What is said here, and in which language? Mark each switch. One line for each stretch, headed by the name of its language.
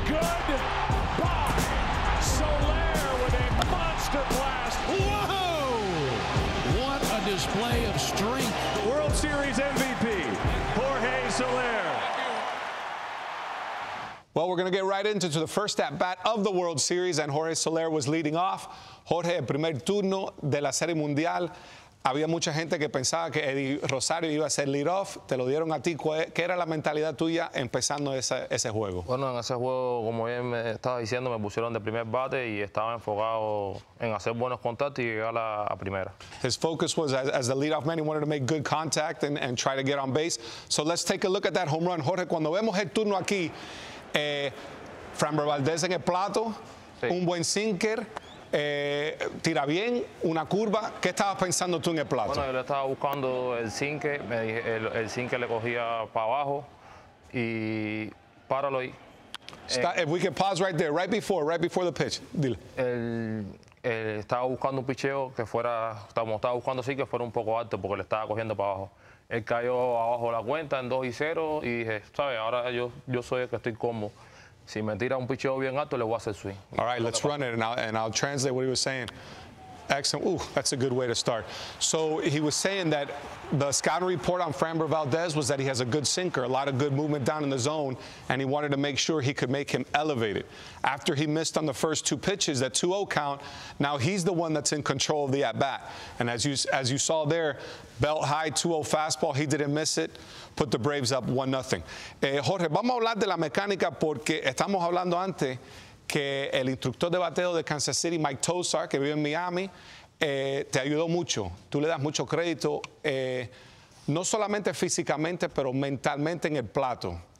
English: Goodbye. Soler with a monster blast. Whoa! What a display of strength. World Series MVP, Jorge Soler. Well, we're going to get right into the first at-bat of the World Series, and Jorge Soler was leading off.
Spanish: Jorge, el primer turno de la Serie Mundial. Había mucha gente que pensaba que Eddie Rosario iba a ser lead-off. Te lo dieron a ti. ¿Qué era la mentalidad tuya empezando ese juego? Bueno, en ese juego, como bien me estaba diciendo, me pusieron de primer bate y estaba enfocado en hacer buenos contactos y llegar a primera.
English: His focus was, as the leadoff man, he wanted to make good contact and try to get on base. So let's take a look at that home run.
Spanish: Jorge, cuando vemos el turno aquí, Framber Valdez en el plato, sí. Un buen sinker, tira bien, una curva. ¿Qué estabas pensando tú en el plato? Bueno, yo le estaba buscando el sinker, el sinker le cogía para abajo y páralo ahí.
English: If we can pause right there, right before the pitch.
Spanish: Dile. Estaba buscando un picheo que fuera, estaba buscando sí que fuera un poco alto porque le estaba cogiendo para abajo. Él cayó abajo de la cuenta en 2-0 y dije, ¿sabes? Ahora yo soy el que estoy cómodo. Si me tira un picheo bien alto, le voy a hacer swing.
English: All right, let's run it, and I'll translate what he was saying. Excellent. Ooh, that's a good way to start. So he was saying that the scouting report on Framber Valdez was that he has a good sinker, a lot of good movement down in the zone, and he wanted to make sure he could make him elevated. After he missed on the first 2 pitches, that 2-0 count, now he's the one that's in control of the at-bat. And as you saw there, belt high, 2-0 fastball, he didn't miss it, put the Braves up 1-0.
Spanish: Jorge, vamos a hablar de la mecánica porque estamos hablando antes que el instructor de bateo de Kansas City, Mike Tosar, que vive en Miami, te ayudó mucho. Tú le das mucho crédito, no solamente físicamente, pero mentalmente en el plato.